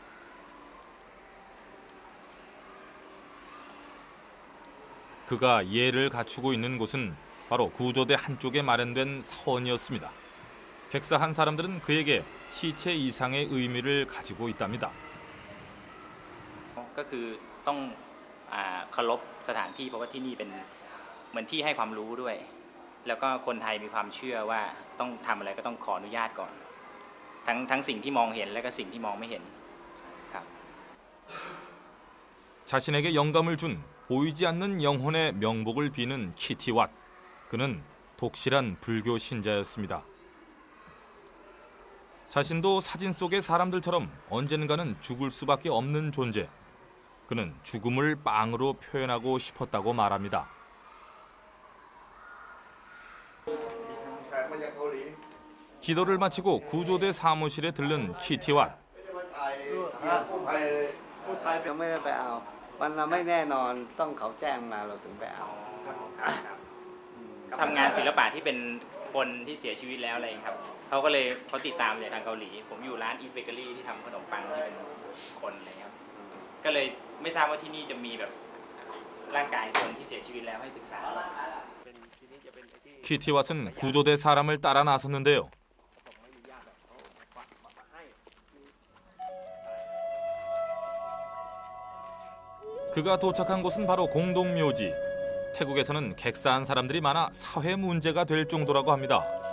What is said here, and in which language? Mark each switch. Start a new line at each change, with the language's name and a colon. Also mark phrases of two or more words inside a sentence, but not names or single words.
Korean: 그가 예를 갖추고 있는 곳은 바로 구조대 한쪽에 마련된 사원이었습니다. 객사한 사람들은 그에게 시체 이상의 의미를 가지고 있답니다.
Thai: ก็คือต้องเคารพสถานที่เพราะว่าที่นี่เป็นเหมือนที่ให้ความรู้ด้วยแล้วก็คนไทยมีความเชื่อว่าต้องทำอะไรก็ต้องขออนุญาตก่อนทั้งสิ่งที่มองเห็นและก็สิ่งที่มองไม่เห็นครับ
Korean: 자신에게 영감을 준 보이지 않는 영혼의 명복을 비는 키티왓. 그는 독실한 불교 신자였습니다. 자신도 사진 속의 사람들처럼 언젠가는 죽을 수밖에 없는 존재. 그는 죽음을 빵으로 표현하고 싶었다고 말합니다. 기도를 마치고 구조대 사무실에 들른 키티왓.
Thai: ยังไม่ได้ไปเอาวันเราไม่แน่นอนต้องเขาแจ้งมาเราถึงไปเอา ทำงานศิลปะที่เป็นคนที่เสียชีวิตแล้วอะไรครับเขาติดตามจากทางเกาหลีผมอยู่ร้านอีทเบเกอรี่ที่ทำขนมปังที่เป็นคนอะไรครับก็เลยไม่ทราบว่าที่นี่จะมีแบบร่างกายคนที่เสียชีวิตแล้วให้ศึกษา
Korean: 키티왓은 구조대 사람을 따라 나섰는데요. 그가 도착한 곳은 바로 공동묘지. 태국에서는 객사한 사람들이 많아 사회 문제가 될 정도라고 합니다.